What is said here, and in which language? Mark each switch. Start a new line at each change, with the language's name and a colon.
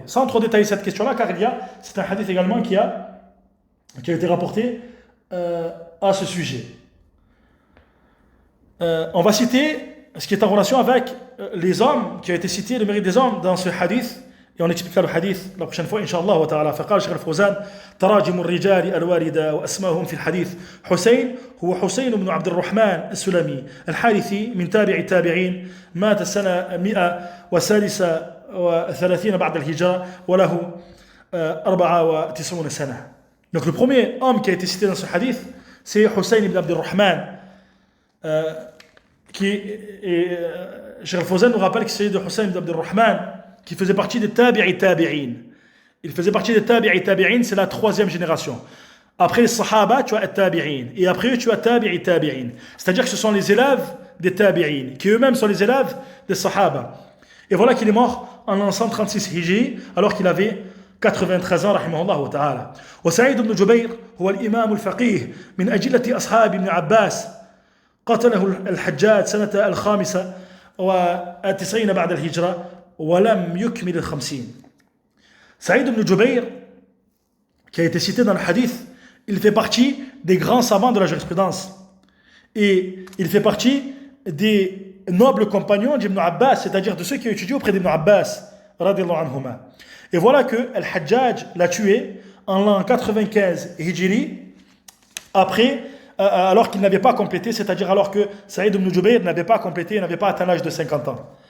French: Sans trop détailler cette question-là, car c'est un hadith également qui a été rapporté à ce sujet. On va citer ce qui est en relation avec les hommes, qui a été cité, le mérite des hommes dans ce hadith, et on expliquera le hadith la prochaine fois, Inch'Allah wa ta'ala.
Arabic: فقال الشيخ الفوزان تراجم الرجال الواردة وأسماهم في الحديث حسين هو حسين بن عبد الرحمن السلمي الحارثي من تابع التابعين مات سنة 136 بعد الهجرة وله 94 سنة.
French: Donc le premier homme qui a été cité dans ce hadith, c'est Hussein ibn Abd al-Rahman, Cheikh al-Fawzan nous rappelle que c'est de Hussein ibn Abd al-Rahman, qui faisait partie des tabi'i tabi'in. Il faisait partie des tabi'i tabi'in, c'est la troisième génération. Après les sahaba, tu as tabi'in. Et après eux, tu as tabi'i tabi'in. C'est-à-dire que ce sont les élèves des tabi'in, qui eux-mêmes sont les élèves des sahaba. Et voilà qu'il est mort en l'an 136 Hijri, alors qu'il avait 93 ans, rahimahullah ta'ala.
Arabic: وسعيد بن جبير هو الإمام الفقيه من أجلة أصحاب ابن عباس قتله الحجاج سنة 95 بعد الهجرة ولم يكمل 50.
French: Saïd ibn Jubayr, qui a été cité dans le hadith, il fait partie des grands savants de la jurisprudence. Et il fait partie des nobles compagnons d'Ibn Abbas, c'est-à-dire de ceux qui ont étudié auprès d'Ibn Abbas, radiyallahu anhuma. Et voilà que Al-Hajjaj l'a tué en l'an 95 Hijri, alors qu'il n'avait pas complété, c'est-à-dire alors que Saïd ibn Jubayr n'avait pas complété, n'avait pas atteint l'âge de 50 ans.